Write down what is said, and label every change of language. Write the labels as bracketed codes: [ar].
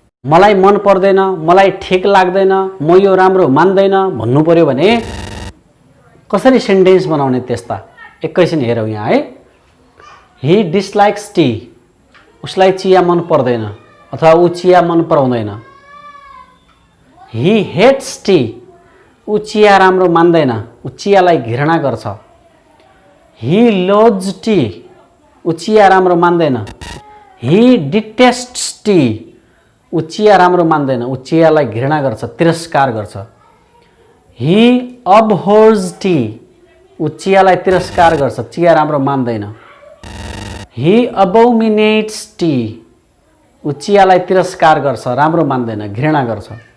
[ne] मलाई मन पर्दैन, मलाई ठीक लाग्दैन, म यो राम्रो मान्दैन भन्नु पर्यो भने कसरी सेन्टेन्स बनाउने त्यस्ता एकैछिन हेरौं यहाँ है। [en] he dislikes tea, [ne] उसलाई चिया मन पर्दैन अथवा उ चिया मन पराउँदैन। [en] he hates tea, [ne] उ चिया राम्रो मान्दैन, उ चियालाई घृणा गर्छ। [en] he loathes tea, [ne] उ चिया राम्रो मान्दैन। [en] he detests tea, [ne] उ चिया राम्रो मान्दैन, उ चियालाई घृणा गर्छ, तिरस्कार गर्छ। [en] he abhors tea, [ne] उ चियालाई तिरस्कार गर्छ, चिया राम्रो मान्दैन। [en] he abominates tea, [ne] उ चियालाई तिरस्कार गर्छ, राम्रो मान्दैन, घृणा गर्छ।